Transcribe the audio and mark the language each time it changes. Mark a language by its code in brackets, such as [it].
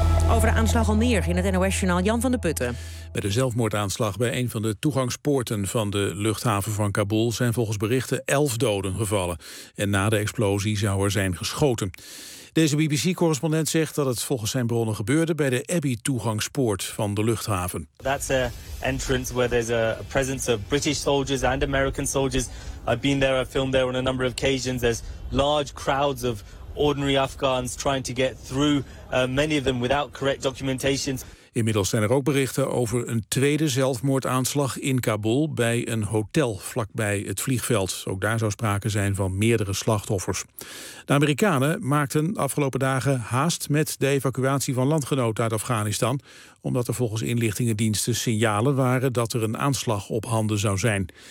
[nl] Over de aanslag al meer in het NOS-journaal Jan van de Putten. Bij de zelfmoordaanslag bij een van de toegangspoorten van de luchthaven van Kabul zijn volgens berichten 11 doden gevallen. En na de explosie zou er zijn geschoten. Deze BBC-correspondent zegt dat het volgens zijn bronnen gebeurde bij de Abbey-toegangspoort van de luchthaven. [en] That's an entrance where there's a presence of British soldiers and American soldiers. I've been there, I've filmed there on a number of occasions. There's large crowds of ordinary Afghans trying to get through, many of them without correct documentation. [nl] Inmiddels zijn er ook berichten over een tweede zelfmoordaanslag in Kabul bij een hotel vlakbij het vliegveld. Ook daar zou sprake zijn van meerdere slachtoffers. De Amerikanen maakten afgelopen dagen haast met de evacuatie van landgenoten uit Afghanistan, omdat er volgens inlichtingendiensten signalen waren dat er een aanslag op handen zou zijn.